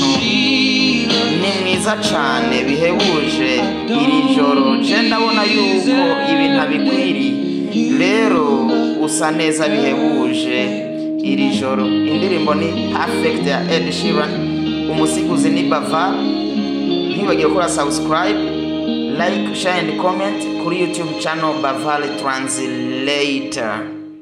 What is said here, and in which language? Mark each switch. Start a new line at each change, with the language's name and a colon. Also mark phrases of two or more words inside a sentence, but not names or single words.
Rundi: Ni mwiza cane bihebuje iri joro. Je ndabona yuko ibi ntabikwiriye. Rero usa neza bihebuje iri joro. Indirimbo ni Perfect ya Ed Sheeran, umusiguzi ni Baval. Ntibagire gukora subscribe,
English: like, share and comment kuri YouTube channel Baval Translator.